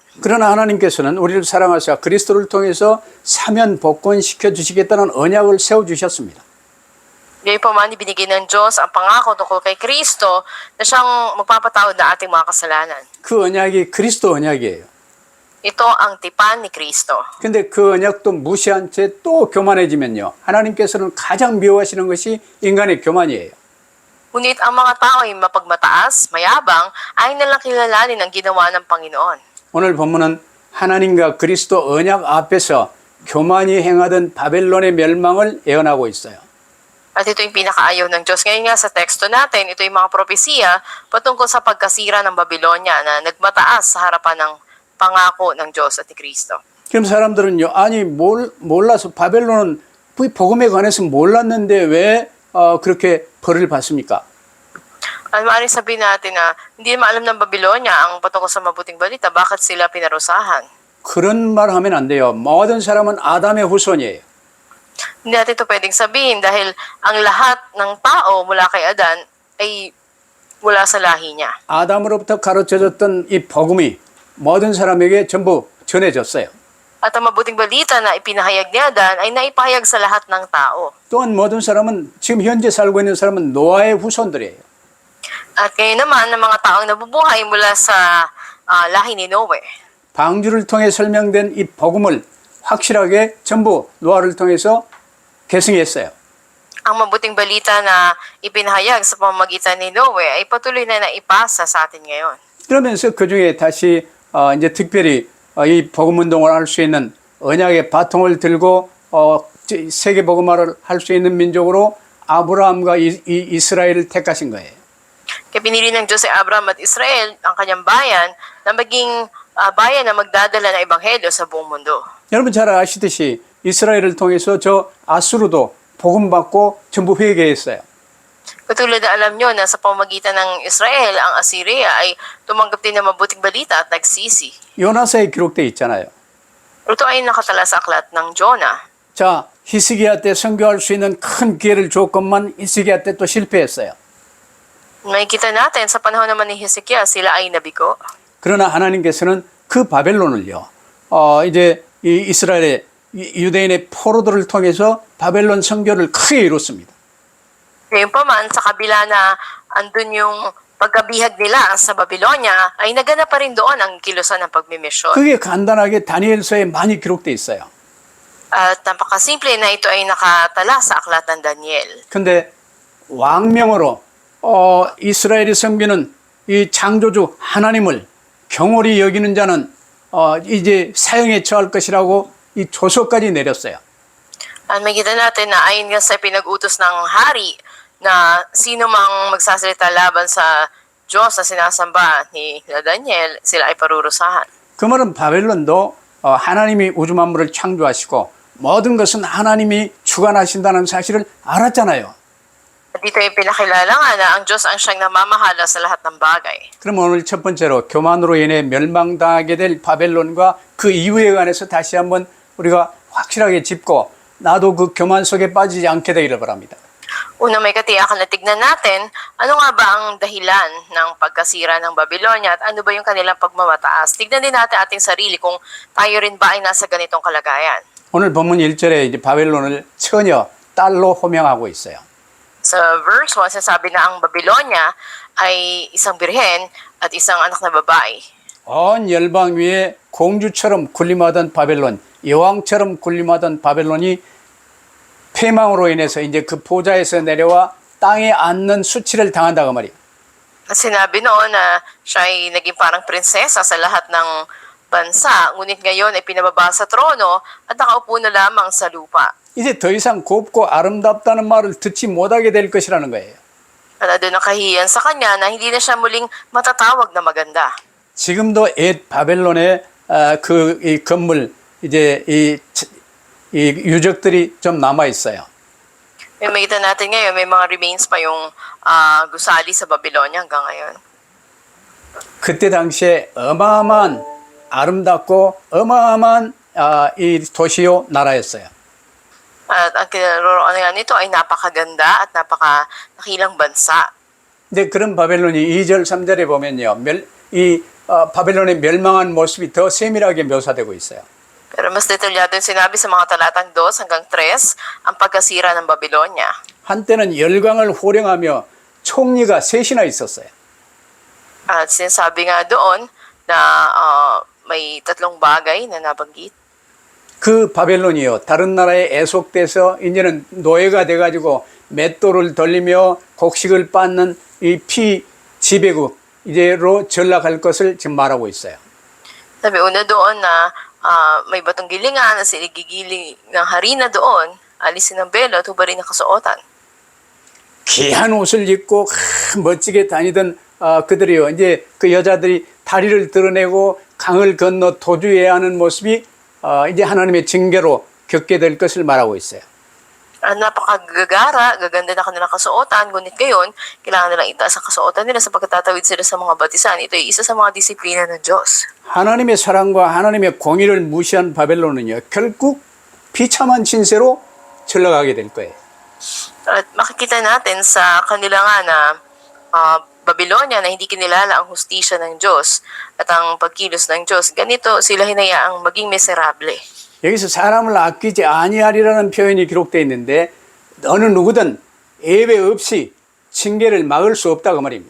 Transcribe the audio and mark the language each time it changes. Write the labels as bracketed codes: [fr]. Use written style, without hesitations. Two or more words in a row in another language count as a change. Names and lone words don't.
[ko] 그러나 하나님께서는 우리를 사랑하사 그리스도를 통해서 사면 복권시켜 주시겠다는 언약을 세워주셨습니다. [tl] Ngayon pa man, ibinigay ng Diyos ang pangako tungkol kay Kristo na siyang magpapatawad na ating mga kasalanan. [ko] 그 언약이 그리스도 언약이에요. [tl] Ito ang tipan ni Kristo. [ko] 근데 그 언약도 무시한 채 또 교만해지면요. 하나님께서는 가장 미워하시는 것이 인간의 교만이에요. [tl] Ngunit ang mga tao ay mapagmataas, mayabang, ay nalang kilalanin ang ginawa ng Panginoon. [ko] 오늘 본문은 하나님과 그리스도 언약 앞에서 교만이 행하던 바벨론의 멸망을 예언하고 있어요. [tl] At ito yung pinakaayaw ng Diyos. Ngayon nga sa teksto natin, ito yung mga propesiya patungkol sa pagkasira ng Babylonia na nagmataas sa harapan ng pangako ng Diyos at ni Kristo. [ko] 그럼 사람들은요, 아니 몰라서 바벨론은 복음에 관해서 몰랐는데 왜 그렇게 벌을 받습니까? [tl] Maaaring sabihin natin na hindi naman alam ng Babylonia ang patungkol sa mabuting balita, bakit sila pinarusahan? [ko] 그런 말 하면 안 돼요. 모든 사람은 아담의 후손이에요. [tl] Hindi natin ito pwedeng sabihin dahil ang lahat ng tao mula kay Adan ay mula sa lahi niya. [ko] 아담으로부터 가르쳐졌던 이 복음이 모든 사람에게 전부 전해졌어요. [tl] At ang mabuting balita na ipinahayag ni Adan ay naipahayag sa lahat ng tao. [ko] 또한 모든 사람은 지금 현재 살고 있는 사람은 노아의 후손들이에요. [tl] At ngayon naman, ang mga taong nabubuhay mula sa lahi ni Noe. [ko] 방주를 통해 설명된 이 복음을 확실하게 전부 노아를 통해서 계승했어요. [tl] Ang mabuting balita na ipinahayag sa pamamagitan ni Noe ay patuloy na naipasa sa atin ngayon. [ko] 그러면서 그 중에 다시 이제 특별히 이 복음 운동을 할 수 있는 언약의 바통을 들고 세계 복음화를 할 수 있는 민족으로 아브라함과 이스라엘을 택하신 거예요. [tl] Kaya pinili ng Diyos si Abraham at Israel, ang kanyang bayan, na maging bayan na magdadala ng ebanghelyo sa buong mundo. [ko] 여러분 잘 아시듯이 이스라엘을 통해서 저 아수르도 복음 받고 전부 회개했어요. [tl] Katulad na alam nyo na sa pamamagitan ng Israel, ang Assyria ay tumanggap din ng mabuting balita at nagsisi. [ko] 요나서에 기록돼 있잖아요. [tl] Ito ay nakatala sa aklat ng Jonah. [ko] 자, 히스기야 때 선교할 수 있는 큰 기회를 줬건만 히스기야 때 또 실패했어요. [tl] Makikita natin sa panahon naman ni Hezekiah, sila ay nabigo. [ko] 그러나 하나님께서는 그 바벨론을요. 이제 이 이스라엘의 유대인의 포로들을 통해서 바벨론 선교를 크게 이뤘습니다. [tl] Gayunpaman, sa kabila na andun yung pagkabihag nila sa Babylonia, ay naganap pa rin doon ang kilusan ng pagmimisyon. [ko] 그게 간단하게 다니엘서에 많이 기록돼 있어요. [tl] At napakasimple na ito ay nakatala sa aklat ng Daniel. [ko] 근데 왕명으로 이스라엘의 성비는 이 창조주 하나님을 경홀히 여기는 자는 이제 사형에 처할 것이라고 이 조서까지 내렸어요. [tl] At makita natin na ayon nga sa pinag-utos ng hari na sino mang magsasalita laban sa Diyos na sinasamba ni Daniel, sila ay parurusahan. [ko] 그 말은 바벨론도 하나님이 우주 만물을 창조하시고 모든 것은 하나님이 주관하신다는 사실을 알았잖아요. [tl] At dito ay pinakilala nga na ang Diyos ang siyang namamahala sa lahat ng bagay. [ko] 그럼 오늘 첫 번째로 교만으로 인해 멸망당하게 될 바벨론과 그 이유에 관해서 다시 한번 우리가 확실하게 짚고 나도 그 교만 속에 빠지지 않게 되기를 바랍니다. [tl] Una may katiyakan na tignan natin, ano nga ba ang dahilan ng pagkasira ng Babylonia at ano ba yung kanilang pagmamataas. Tignan din natin ating sarili kung tayo rin ba ay nasa ganitong kalagayan. [ko] 오늘 본문 1절에 이제 바벨론을 처녀, 딸로 호명하고 있어요. [tl] Sa verse 1, sinasabi na ang Babylonia ay isang birhen at isang anak na babae. [ko] 온 열방 위에 공주처럼 군림하던 바벨론, 여왕처럼 군림하던 바벨론이 패망으로 인해서 이제 그 보좌에서 내려와 땅에 앉는 수치를 당한다고 말이에요. [tl] At sinabi noon na siya ay naging parang prinsesa sa lahat ng bansa, ngunit ngayon ay pinababa sa trono at nakaupo na lamang sa lupa. [ko] 이제 더 이상 곱고 아름답다는 말을 듣지 못하게 될 것이라는 거예요. [tl] At doon ang kahiyan sa kanya na hindi na siya muling matatawag na maganda. [ko] 지금도 옛 바벨론의 그 이 건물 이제 이 유적들이 좀 남아 있어요. [tl] May makita natin ngayon, may mga remains pa yung gusali sa Babylonia hanggang ngayon. [ko] 그때 당시에 어마어마한 아름답고 어마어마한 이 도시요 나라였어요. [tl] At ang kinaroroonan nito ay napakaganda at napakanakilang bansa. [ko] 근데 그런 바벨론이 2절 3절에 보면요. 바벨론의 멸망한 모습이 더 세밀하게 묘사되고 있어요. [tl] Pero mas detalyado yung sinabi sa mga talatang 2 hanggang 3 ang pagkasira ng Babylonia. [ko] 한때는 열강을 호령하며 총리가 셋이나 있었어요. [tl] At sinasabi nga doon na may tatlong bagay na nabanggit. [ko] 그 바벨론이요. 다른 나라에 애속돼서 이제는 노예가 돼가지고 맷돌을 돌리며 곡식을 빻는 이 지배국 이제로 전락할 것을 지금 말하고 있어요. [tl] Sabi una doon na may batong gilingan na sinigigiling ng harina doon, alisin ng belo at hubarin ng kasuotan. [ko] 귀한 옷을 입고 멋지게 다니던 그들이요. 이제 그 여자들이 다리를 드러내고 강을 건너 도주해야 하는 모습이 이제 하나님의 징계로 겪게 될 것을 말하고 있어요. [tl] Napakagagara, gaganda na kanilang kasuotan, ngunit ngayon, kailangan nilang itaas ang kasuotan nila sapagkat tatawid sila sa mga batisan. Ito ay isa sa mga disiplina ng Diyos. [ko] 하나님의 사랑과 하나님의 공의를 무시한 바벨론은요, 결국 비참한 진세로 흘러가게 될 거예요. [tl] At makikita natin sa kanila nga na Babylonia na hindi kinilala ang hustisya ng Diyos at ang pagkilos ng Diyos. Ganito sila hinayaang maging miserable. [ko] 여기서 사람을 아끼지 아니하리라는 표현이 기록되어 있는데 어느 누구든 예외 없이 징계를 막을 수 없다고 말입니다.